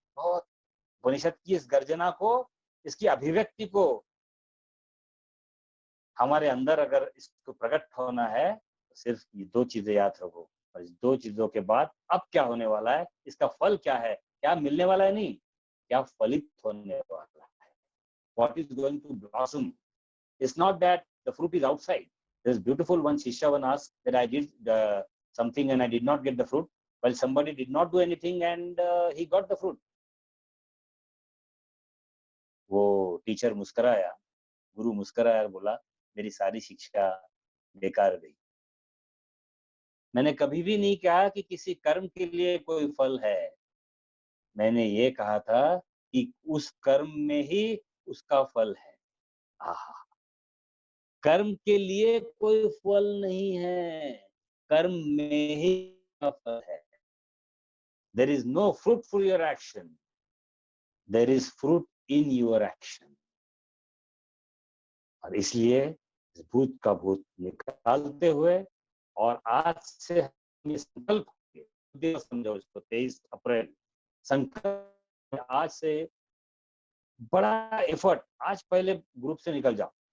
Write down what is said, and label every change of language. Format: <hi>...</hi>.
<hi>बहुत उपनिषद की इस गर्जना को, इसकी अभिव्यक्ति को हमारे अंदर अगर इसको प्रकट होना है तो सिर्फ ये दो चीजें याद रखो। और इस दो चीजों के बाद अब क्या होने वाला है, इसका फल क्या है, क्या मिलने वाला है, नहीं क्या फलित होने वाला है।</hi> <en>What is going to blossom? It's not that the fruit is outside. This beautiful one Shishavan asked that I did something and I did not get the fruit, while somebody did not do anything and he got the fruit.</en> <hi>वो teacher मुस्कुराया, गुरु मुस्कुराया और बोला मेरी सारी शिक्षा बेकार गई। मैंने कभी भी नहीं कहा कि किसी कर्म के लिए कोई फल है। मैंने ये कहा था कि उस कर्म में ही उसका फल है। आहा, कर्म के लिए कोई फल नहीं है, कर्म में ही उसका फल है।</hi> <en>There is no fruit for your action. There is fruit in your action.</en> <hi>और इसलिए इस भूत का भूत निकालते हुए और आज से हम ये संकल्प समझो इसको 23 अप्रैल संकल्प, आज से बड़ा एफर्ट, आज पहले ग्रुप से निकल जाओ।</hi>